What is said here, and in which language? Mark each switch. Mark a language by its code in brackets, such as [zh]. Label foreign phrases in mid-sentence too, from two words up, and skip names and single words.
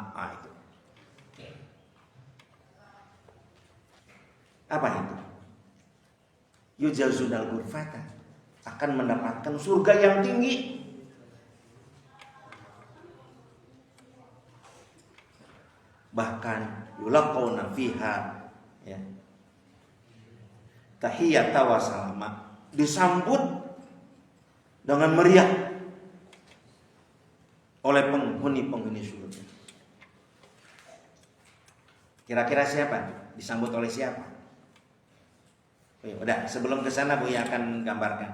[id] Itu. Apa itu? [ar] يُجْزَوْنَ الْغُرْفَةَ, [id] akan mendapatkan surga yang tinggi. [ar] Bahkan يُلَقَّوْنَ فِيهَا ya, تَحِيَّةً وَسَلَامًا, [id] disambut dengan meriah oleh penghuni surga. Kira-kira siapa? Disambut oleh siapa? Udah, sebelum ke sana Buya akan gambarkan.